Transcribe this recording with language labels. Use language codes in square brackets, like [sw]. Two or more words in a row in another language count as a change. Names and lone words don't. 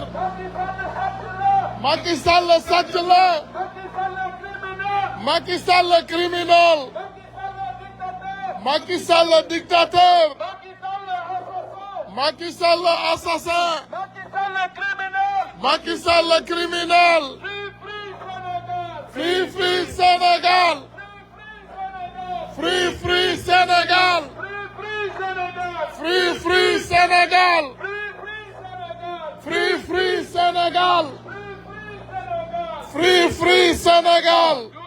[wo] Macky Sall le sàcc la. [fr] Macky Sall le criminel. Macky Sall le dictateur. Macky Sall le assassin. Macky Sall le criminel. [en] Free Free Sénégal. Free Free Sénégal. Free Free Sénégal. Free Free Sénégal. Free Free Sénégal.